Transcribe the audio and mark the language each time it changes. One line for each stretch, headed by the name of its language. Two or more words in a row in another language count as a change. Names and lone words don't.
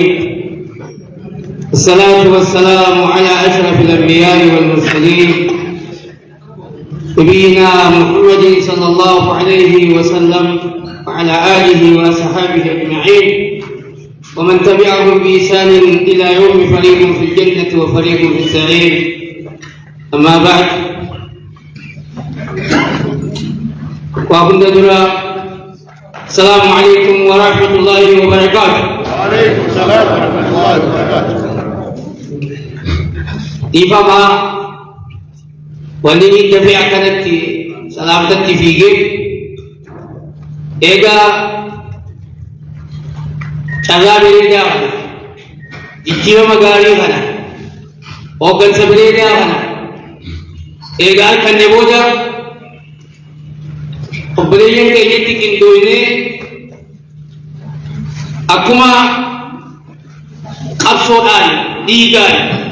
Arabic: الصلاة والسلام على أشرف الأنبياء والمرسلين نبينا محمد صلى الله عليه وسلم وعلى آله وأصحابه أجمعين ومن تبعهم بإحسان إلى يوم فريق في الجنة وفريق في السعير. أما بعد السلام عليكم ورحمة الله وبركاته. وعليكم السلام ورحمة الله وبركاته.
Oromo: Ifama waliin dafee akkanatti salaamtatti fiigee egaa carraa bareedaa kana jijjiirama gaarii kana hooggansa bareedaa kana egaa kanne booda obboleeyyan keenyatti qindooynee akkuma qabsoodhaan dhiigaan